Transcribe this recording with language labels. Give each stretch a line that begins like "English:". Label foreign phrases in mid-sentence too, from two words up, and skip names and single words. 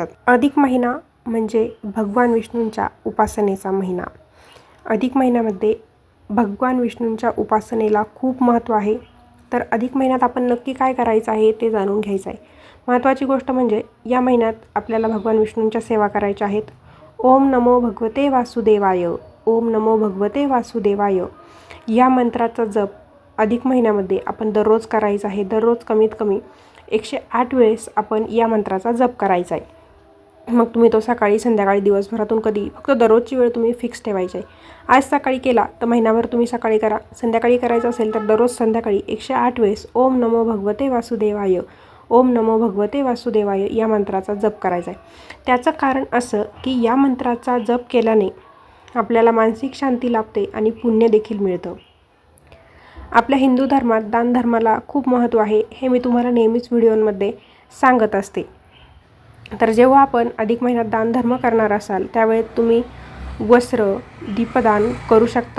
Marathi: अधिक महिना म्हणजे भगवान विष्णूंच्या उपासनेचा महिना. अधिक महिन्यामध्ये भगवान विष्णूंच्या उपासनेला खूप महत्त्व आहे. तर अधिक महिन्यात आपण नक्की काय करायचं आहे ते जाणून घ्यायचं आहे. महत्त्वाची गोष्ट म्हणजे या महिन्यात आपल्याला भगवान विष्णूंच्या सेवा करायच्या आहेत.
Sanskrit: ओम नमो भगवते वासुदेवाय, ओम नमो भगवते वासुदेवाय
Marathi: या मंत्राचा जप अधिक महिन्यामध्ये आपण दररोज करायचा आहे. दररोज कमीत कमी 108 वेळेस आपण या मंत्राचा जप करायचा आहे. मग तुम्ही तो सकाळी, संध्याकाळी, दिवसभरातून कधी, फक्त दररोजची वेळ तुम्ही फिक्स ठेवायची आहे. आज सकाळी केला तर महिनाभर तुम्ही सकाळी करा. संध्याकाळी करायचं असेल तर दररोज संध्याकाळी 108 वेळेस
Sanskrit: ओम नमो भगवते वासुदेवाय, ओम नमो भगवते वासुदेवाय
Marathi: या मंत्राचा जप करायचा आहे. त्याचं कारण असं की या मंत्राचा जप केल्याने आपल्याला मानसिक शांती लाभते आणि पुण्य देखील मिळतं. आपल्या हिंदू धर्मात दानधर्माला खूप महत्त्व आहे, हे मी तुम्हाला नेहमीच व्हिडिओमध्ये सांगत असते. तर जेव्हा आपण अधिक महिन्यात दानधर्म करणार असाल त्यावेळेत तुम्ही वस्त्र, दीपदान करू शकता.